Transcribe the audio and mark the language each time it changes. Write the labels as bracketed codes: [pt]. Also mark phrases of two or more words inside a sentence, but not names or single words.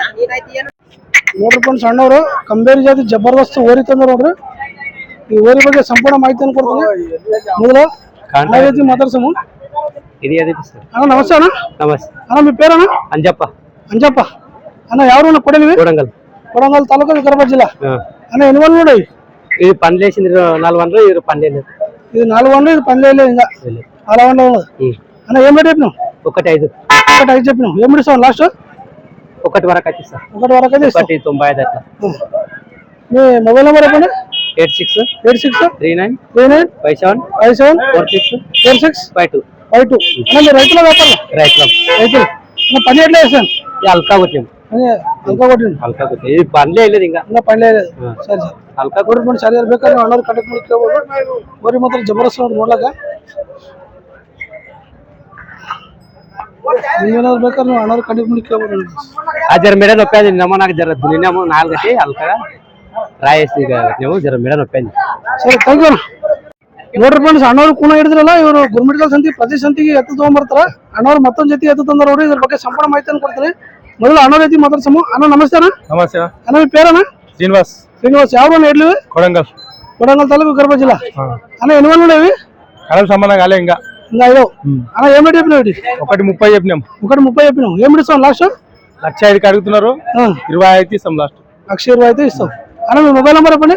[kn] ನೋಡ್ರಿ ಫ್ರೆಂಡ್ಸ್, ಅಣ್ಣವರು ಕಂಬೇರಿ ಜಾತಿ ಜಬರ್ದಸ್ತ್ ಓರಿ ತಂದ್ರು ನೋಡ್ರಿ. ಈ ಓರಿ ಬಗ್ಗೆ ಸಂಪೂರ್ಣ ಮಾಹಿತಿಯನ್ನು ಕೊಡ್ತೀನಿ. ಮೊದಲು ಅಣ್ಣ ಜೊತೆ ಮಾತಾಡ್ಸಮ್ಮ. ಅಣ್ಣ ನಮಸ್ತೆ. ಅಣ್ಣ ನಿಮ್ಮ పేరు? ಅಂಜಪ್ಪ. ಅಣ್ಣ ಯಾವ ಕೊಡಿ ನೀವು? ಕೊಡಂಗಲ್ ತಾಲೂಕು, ವಿಕಾರಾಬಾದ್ ಜಿಲ್ಲಾ. ಅಣ್ಣ ಎನ್ವಲ್ ನೋಡಿ [te] ఇది పండ్లేసింది 4 వందలు ఇది 12 ఇది 4 వందలు ఇది 12 ఇంకా అలా ఉండవు. అన్న ఏం రేట్ నువ్వు? ఒకటి 5 ఒకటి 5 చెప్పినాం. ఏం ఇస్తావు లాస్ట్? ఒకటి వరకు అయితే ఇస్తా. ఒకటి వరకు అయితే ఇస్తాం. 1.95 అట్లా. మీ మొబైల్ నెంబర్ చెప్పండి. 8639 57 46 52. అన్న మీరు రైతుల వ్యాపారం? రైతులు. పని ఎట్లా చేస్తాను? హల్కా కొట్టింది. హల్కా కొట్టింది. ఇది పనిలే లేదు ఇంకా పని లేదు. సరే ಸರ್ [kn] ಹಲ್ಕಾ ಕೊಡ್ಬಿಟ್ಟು ಸರಿ ಬೇಕಾದ್ರೆ ಅಣ್ಣವ್ರು ಕಾಂಟ್ಯಾಕ್ಟ್ ಮಾಡಿ ಕೇಳ್ಬೋದು. ಬರೀ ಮಾತ್ರ ಜಬರ್ದಸ್ತ್ ನೋಡಿ ನೋಡ್ಲಾಕ. ನೀವೇನಾದ್ರು ಬೇಕಾದ್ರೆ ನೀವು ಅಣ್ಣವ್ರು ಕಾಂಟ್ಯಾಕ್ಟ್ ಮಾಡಿ ಕೇಳ್ಬೋದು. ಆ ಜರ ಮೇಡ ನೊಪ್ಪಾದಿ ನಮ್ಮ నాకు జర దునియాము 4 గంటೆ ಹಲ್ಕಾ ರಾಯಸಿ ನೀವು ಜರ ಮೇಡ ನೊಪ್ಪಾದಿ. ಸರಿ ಥ್ಯಾಂಕ್ ಯು. ನೋಡ್ರಿ ಫ್ರೆಂಡ್ಸ್, ಅಣ್ಣವ್ರು ಕೂಡ ಹಿಡಿದ್ರಲ್ಲ, ಇವರು ಗುರುಮಿಟ್ಕಲ್ ಸಂತಿ ಪ್ರತಿ ಸಂತಿಗೆ ಎತ್ತು ತಗೊಂಡ್ಬರ್ತಾರ. ಅಣ್ಣವ್ರು ಮತ್ತೊಂದು ಜೊತೆ ಎತ್ತು ತಂದಾರ ನೋಡಿ. ಇದ್ರ ಬಗ್ಗೆ ಸಂಪೂರ್ಣ ಮಾಹಿತಿಯನ್ನು ಕೊಡ್ತೀನಿ. ಮೊದಲು ಅಣ್ಣವ್ರ ಜೊತೆ ಮಾತಾಡ್ಸಮು. ಅಣ್ಣ ನಮಸ್ತೆ ಅಣ್ಣ. ನಮಸ್ತೆ [te] ಅಣ್ಣ మీ పేరಣ್ಣ? శ్రీనివాస్. ಯಾವ ఎడ్లు? కొడంగల్ తాలూకు కడప జిల్లా. అన్న ఎన్ని వందలు ఉండేవి? కడప సంబంధం కాలే ఇంకా అయ్యో అన్న ఏం రేట్ చెప్పినావు? 1.30 చెప్పినాం. 1.30 చెప్పినావు. ఏం ఇస్తాం లాస్ట్? 1,05,000 అడుగుతున్నారు. 20 అయితే ఇస్తాం లాస్ట్. 1,20,000 అయితే ఇస్తాం. అన్న మీ మొబైల్ నెంబర్ చెప్పండి.